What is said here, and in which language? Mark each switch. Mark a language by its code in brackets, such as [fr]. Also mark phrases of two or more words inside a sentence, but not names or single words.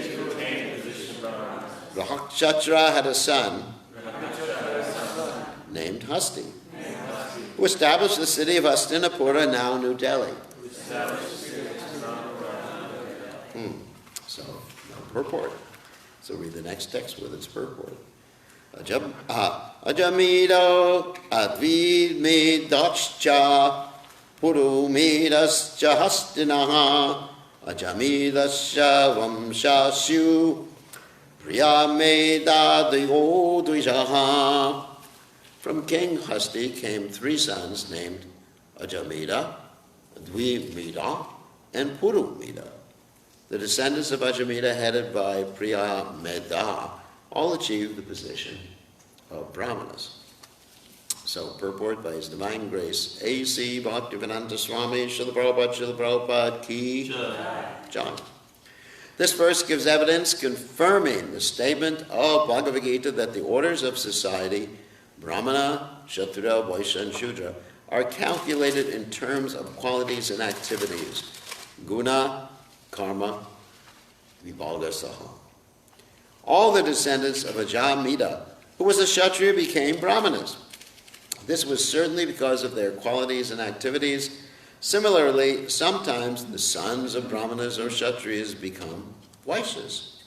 [en] Rahakshattra had a son named Hasti, who established the city of Hastinapura, now New Delhi. So, purport. So read the next text with its purport. [sa] अजमीढो द्विमीढश्च पुरुमीढश्च हस्तिनः अजमीढस्य वंशस्याः प्रियमेधादयो द्विजाः. [en] From King Hasti came three sons named Ajamida, Dvimida, and Purumida. The descendants of Ajamida, headed by Priyameda, all achieved the position of Brahmanas. So, purport by His Divine Grace, A.C. Bhaktivedanta Swami, Srila Prabhupada [hi] की जय. [en] This verse gives evidence confirming the statement of Bhagavad Gita that the orders of society, Brahmana, Kshatriya, Vaishya, and Shudra, are calculated in terms of qualities and activities. [sa] गुण, कर्म, विभाग सह. [en] All the descendants of Ajamita, who was a Kshatriya, became Brahmanas. This was certainly because of their qualities and activities. Similarly, sometimes the sons of Brahmanas or Kshatriyas become Vaishyas.